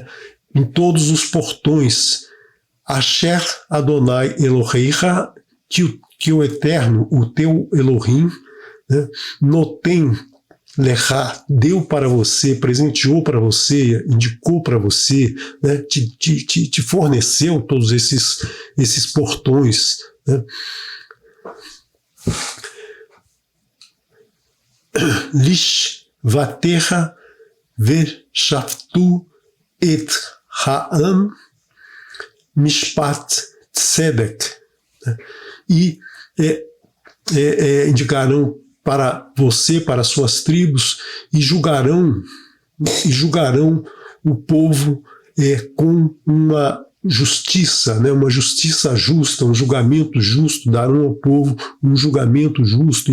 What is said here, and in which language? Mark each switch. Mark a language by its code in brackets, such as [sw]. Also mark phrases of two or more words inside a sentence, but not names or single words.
[pt] Em todos os portões, [he] אשר אדוני אלוהיך, [pt] que o Eterno, o teu Elohim, né, [he] נותן לך, [pt] deu para você, presenteou para você, indicou para você, né, te forneceu todos esses portões, né? [he] לשבטיך ושפטו את העם משפט צדק, [pt] né? E indicarão para você, para as suas tribos, e julgarão o povo com uma justiça, né, uma justiça justa, um julgamento justo, darão ao povo um julgamento justo.